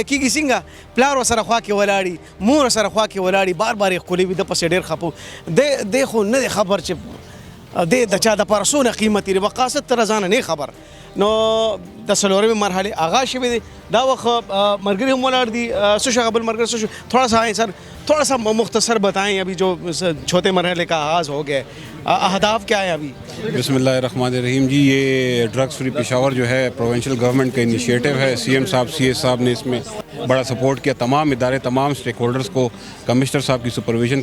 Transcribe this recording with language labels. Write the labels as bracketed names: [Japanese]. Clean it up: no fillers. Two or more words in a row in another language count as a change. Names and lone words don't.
[Pashto] کېږي څنګه پلار ورسره خوا کې ولاړي مور ورسره خوا کې ولاړي بار بار یې ښکلې وي ده پسې ډېر خفه دی خو نه دی خبر چې دی د چا دپاره څونه قیمتي دی وقاصد تر ځانه نه خبر نو د څلورمې مرحلې آغاز شوی دی دا وخت ملګري هم ولاړ دي څه شو بل ملګری څه شو [Urdu] تھوڑا سا آئیں سر تھوڑا سا مختصر بتائیں ابھی جو چھوٹے مرحلے کا آغاز ہو گیا اہداف کیا ہے ابھی [Arabic] بسم اللہ الرحمن الرحیم [Urdu] جی یہ ڈرگس فری پشاور جو ہے [English] provincial government [Urdu] کا انیشیٹو ہے سی ایم صاحب سی ایس صاحب نے اس میں بڑا سپورٹ کیا تمام ادارے تمام اسٹیک ہولڈرز کو کمشنر صاحب کی سپرویژن